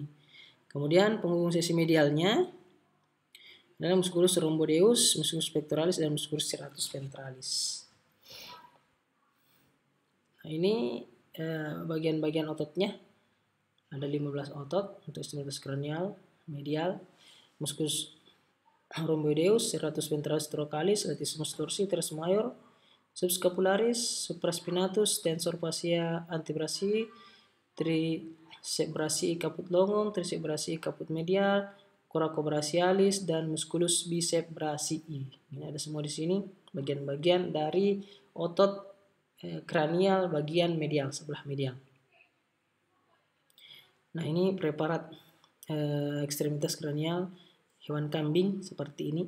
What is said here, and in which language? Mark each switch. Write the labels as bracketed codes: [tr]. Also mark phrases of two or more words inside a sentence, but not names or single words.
[id] Kemudian penghubung sisi medialnya adalah musculus rhomboideus, musculus pectoralis, dan musculus serratus ventralis. Nah, ini bagian-bagian ototnya. Ada 15 otot untuk stimulus kranial, medial, musculus rhomboideus, serratus ventralis trocalis, latissimus dorsi, teres mayor, subscapularis, supraspinatus, tensor fascia antebrasii, trisep brachii caput longum, trisep brachii caput medial, coracobrachialis, dan musculus bicep brachii. Ini ada semua di sini bagian-bagian dari otot kranial bagian medial, sebelah medial. Nah, ini preparat ekstremitas kranial hewan kambing seperti ini.